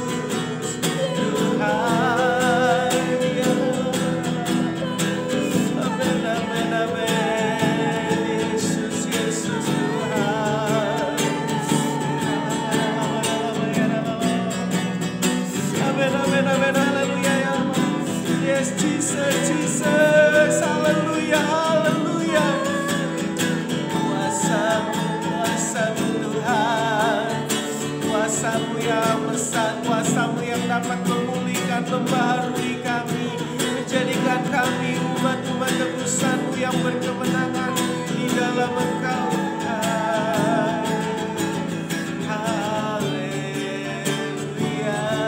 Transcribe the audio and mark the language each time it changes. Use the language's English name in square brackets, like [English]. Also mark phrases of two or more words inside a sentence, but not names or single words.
[Indonesian] Tuhan, ya. Amin, amin, amin. Yesus, Yesus Tuhan. Amin, amin, amin, haleluya, ya. Yes, Jesus, Jesus, haleluya, haleluya. Kuasa-Mu, kuasa-Mu Tuhan. Kuasa-Mu yang besar, kuasa-Mu yang dapat memulihkan, membaharui kami, menjadikan kami umat-umat tebusan-Mu yang berkemenangan di dalam Engkau Tuhan. Haleluya.